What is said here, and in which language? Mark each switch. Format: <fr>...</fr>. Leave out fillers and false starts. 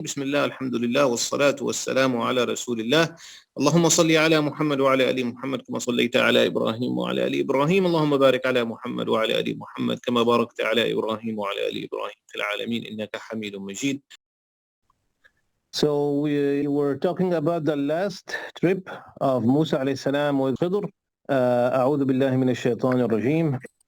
<ar>بسم الله الحمد لله والصلاة والسلام على رسول الله. اللهم صل على محمد وعلى آل محمد كما صليت على إبراهيم وعلى آل إبراهيم. اللهم بارك على محمد وعلى آل محمد كما باركت على إبراهيم وعلى آل إبراهيم في العالمين إنك حميد مجيد.</ar> <en>So we were talking about the last trip of Musa alayhi salam with Khidr.</en> <ar>أعوذ بالله من الشيطان الرجيم.</ar>